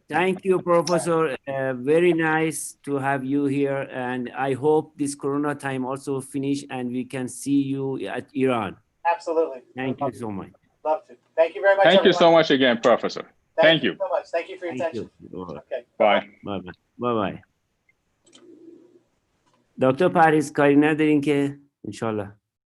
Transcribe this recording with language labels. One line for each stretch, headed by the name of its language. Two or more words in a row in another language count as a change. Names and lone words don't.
English: Thank you, Professor. Very nice to have you here. And I hope this Corona time also finish and we can see you at Iran. Absolutely. Thank you so much. Love to. Thank you very much. Thank you so everyone. much again, Professor. Thank you. so much. Thank you for your Thank attention. you. Okay. Bye. Bye-bye. Bye-bye.
Persian: دکتر پریز کاری ندارین که انشالله